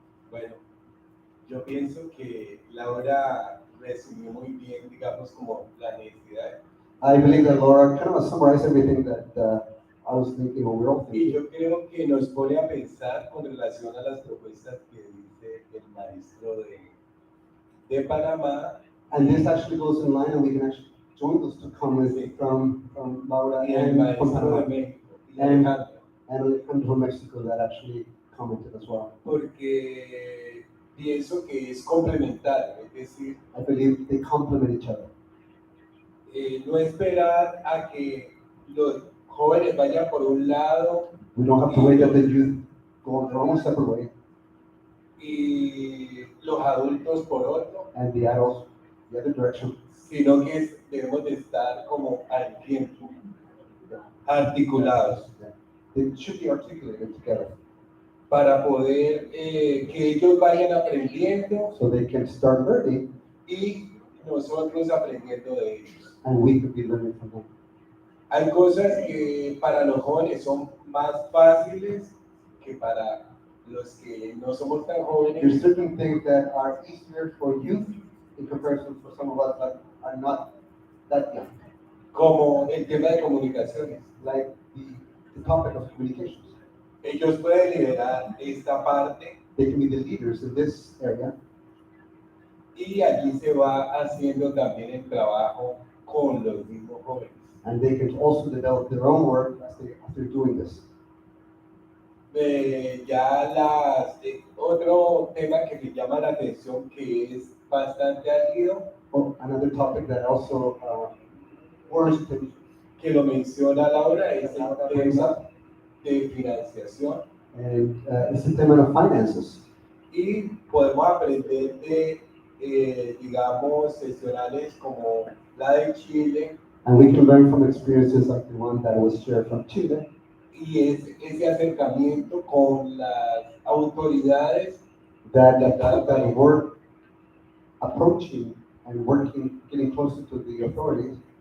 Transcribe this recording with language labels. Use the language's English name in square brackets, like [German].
[Spanish] Bueno, yo pienso que Laura resumió muy bien, digamos, como la necesidad. [English] I believe that Laura kind of summarized everything that I was thinking or we're all [Spanish] Y yo creo que nos pone a pensar con relación a las propuestas que dice el maestro de Panamá. [English] And this actually goes in line, and we can actually join those two comments from Laura and from Panama. And Alejandro from Mexico that actually commented as well. [Spanish] Porque pienso que es complementario, es decir, [English] I believe they complement each other. [Spanish] No esperar a que los jóvenes vayan por un lado. [English] We don't have to wait that the youth go their own separate way. [Spanish] Y los adultos por otro. [English] And the adults the other direction. [Spanish] Sino que debemos de estar como al tiempo, articulados. [English] They should be articulated together. [Spanish] Para poder que ellos vayan aprendiendo. [English] So they can start learning. [Spanish] Y nosotros aprendiendo de ellos. [English] And we could be learning from them. [Spanish] Hay cosas que para los jóvenes son más fáciles que para los que no somos tan jóvenes. [English] There's certain things that are easier for youth in comparison for some of us that are not that young. [Spanish] Como el tema de comunicaciones. [English] Like the topic of communications. [Spanish] Ellos pueden liderar esta parte. [English] They can be the leaders in this area. [Spanish] Y allí se va haciendo también el trabajo con los mismos jóvenes. [English] And they can also develop their own work as they're doing this. [Spanish] Otro tema que me llama la atención que es bastante álgido. [English] Oh, another topic that also worries me. [Spanish] Que lo menciona Laura es el tema de financiación. [English] And it's the [Spanish] tema [English] of finances. [Spanish] Y podemos aprender de digamos, sesionales como la de Chile. [English] And we can learn from experiences like the one that was shared from Chile. [Spanish] Y ese acercamiento con las autoridades [English] that work approaching and working, getting closer to the authorities.